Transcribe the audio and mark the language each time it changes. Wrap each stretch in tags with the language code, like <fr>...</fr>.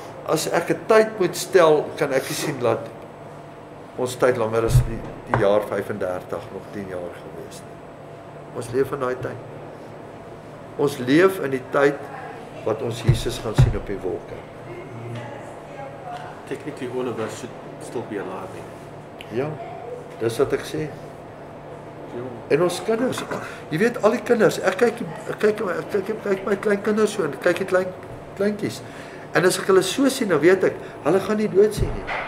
<af>as ek 'n tyd moet stel, kan ek sien dat ons tyd langer as die jaar 35, nog 10 jaar gewees. Ons leef in daai tyd. Ons leef in die tyd wat ons Jesus gaan sien op die wolke.</af> <en>Technically all of us should still be alive.</en> <af>Ja, dis wat ek sê. En ons kinders, jy weet al die kinders, ek kyk my klein kinders so, en kyk die kleintjies. En as ek hulle so sien, dan weet ek, hulle gaan nie dood sien nie.</af>